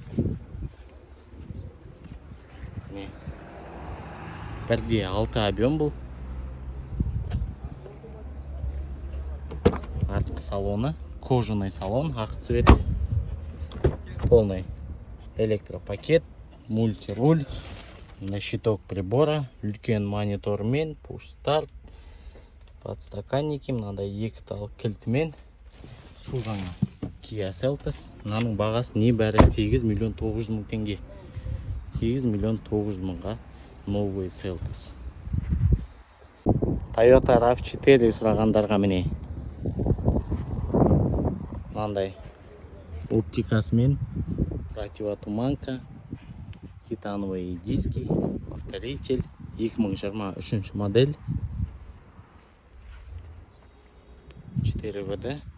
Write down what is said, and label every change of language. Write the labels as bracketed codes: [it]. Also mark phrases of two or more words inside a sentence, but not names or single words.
[kk] 1.6 объем бұл. Артқы салоны, [ru] кожаный салон, ақ цвет, полный электропакет, мультируль, на щиток прибора, [kk] үлкен монитормен, [ru] push-start, [kk] подстаканники, мынандай екі тал кілтімен. Су жаңа Kia Seltos. Мынаның бағасы небәрі 8 миллион 900 мың теңге. 8 миллион 900 мыңға новый Seltos. Toyota RAV4 сұрағандарға міне мынандай оптикасымен, противотуманка, [ru] титановые диски, [kk] повторитель, 2023 модель, 4WD,